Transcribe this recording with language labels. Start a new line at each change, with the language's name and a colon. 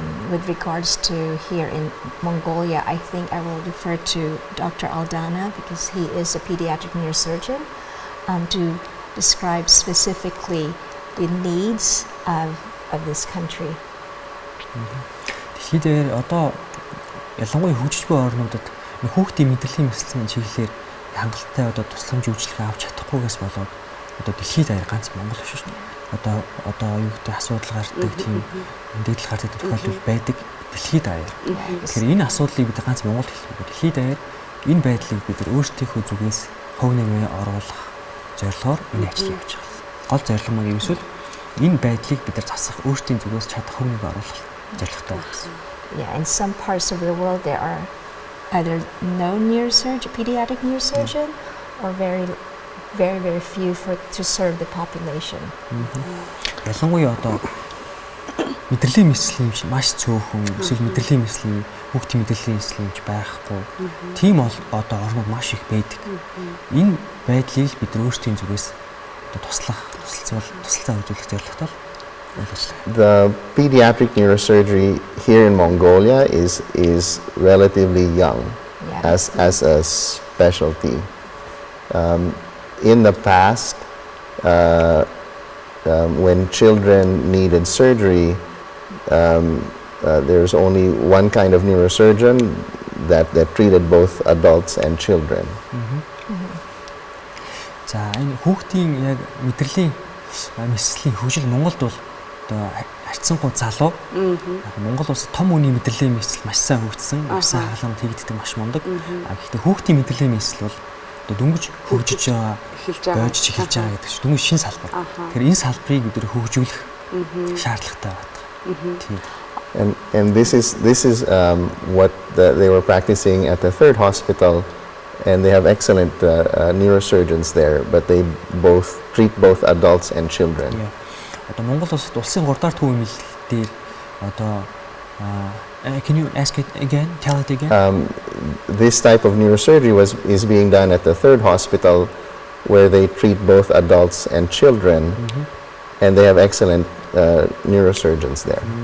English: With regards to here in Mongolia, I think I will refer to Dr. Aldana, because he is a pediatric neurosurgeon, to describe specifically the needs of this country.
Mongolian: Дэлхийд дээр одоо ялангуяа хөгжиж буй орнуудад хүүхдийн мэдрэлийн мэслэлийн чиглэлээр хангалттай одоо тусламж үйлчилгээ авч чадахгүйгээс болоод одоо дэлхийд даяар ганц Монгол биш шүү дээ. Одоо юу гэдэг асуудал гардаг тийм мэдээлэл гардаг тохиолдол байдаг дэлхийд даяар. Тэгэхээр энэ асуудлыг бид ганц Монгол хэлэхгүй дэлхийд даяар энэ байдлыг бид өөрсдийнхөө зүгээс хөв нэмээ оруулах зорилгоор энэ ажил явуулж байгаа. Гол зорилго маань ерөөсөө энэ байдлыг бид засах өөрсдийн зүгээс чадах хөв нэмээ оруулах зорилготой байна.
English: Yeah, in some parts of the world there are either no pediatric neurosurgeon or very few to serve the population.
Mongolian: Ялангуяа одоо мэдрэлийн мэслийн маш цөөхөн эсвэл мэдрэлийн мэслийн хүүхдийн мэдрэлийн мэслийн байхгүй. Тийм одоо орнууд маш их байдаг. Энэ байдлыг бид өөрсдийн зүгээс тусалцаа үзүүлэх зорилготой
English: The pediatric neurosurgery here in Mongolia is relatively young as a specialty. In the past, when children needed surgery, there's only one kind of neurosurgeon that treated both adults and children.
Mongolian: За энэ хүүхдийн яг мэдрэлийн мэслийн хөгжил Монголд бол одоо харьцангуй залуу. Яг Монгол улс том үний мэдрэлийн мэсэл маш сайн хөгжсөн, маш сайн халамж хийгддэг маш мундаг. Гэхдээ хүүхдийн мэдрэлийн мэсэл бол одоо дөнгөж хөгжиж байгаа, бойжж эхэлж байгаа гэдэг чинь дөнгөж шинэ салбар. Тэгэхээр энэ салбарыг бид хөгжүүлэх шаардлагатай байна.
English: And this is what they were practicing at the third hospital, and they have excellent neurosurgeons there, but they treat both adults and children.
Mongolian: Одоо Монгол улсад улсын 3 дахь төвийн дээр одоо
English: can you ask it again? Tell it again. This type of neurosurgery is being done at the third hospital, where they treat both adults and children, and they have excellent neurosurgeons there.